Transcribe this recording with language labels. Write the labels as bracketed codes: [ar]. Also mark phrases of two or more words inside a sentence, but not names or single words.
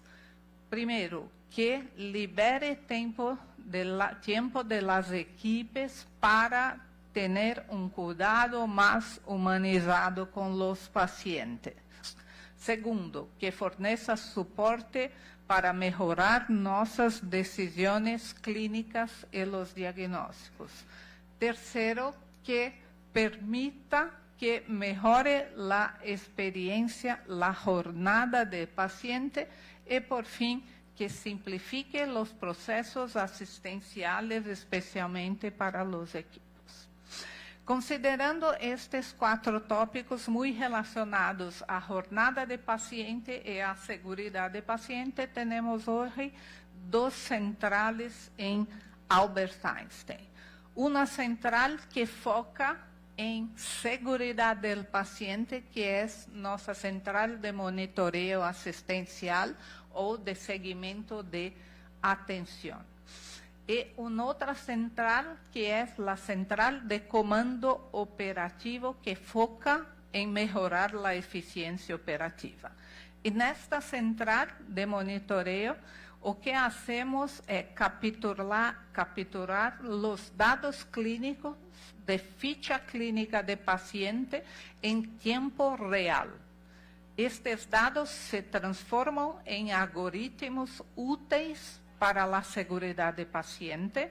[pt] Primeiro, que libere tempo de las equipes para ter um cuidado mais humanizado com os pacientes. [es] Segundo, [pt] que forneça suporte [es] para mejorar nuestras decisiones clínicas y los diagnósticos. Tercero, que permita que mejore la experiencia, la jornada del paciente y, por fin, que simplifique los procesos asistenciales, especialmente para los equipos. [pt] Considerando estes 4 tópicos muy relacionados à jornada de paciente e à seguridade de paciente, temos hoje 2 centrales em Albert Einstein. Uma central que foca em seguridade do paciente, que é nossa central de monitoreo assistencial ou de seguimento de atenção. E uma outra central, que é a central de comando operativo, que foca em melhorar a eficiência operativa. E nesta central de monitoreo, o que hacemos é capturar os dados clínicos de ficha clínica de paciente em tempo real. Estes dados se transformam em algoritmos úteis para a seguridade do paciente.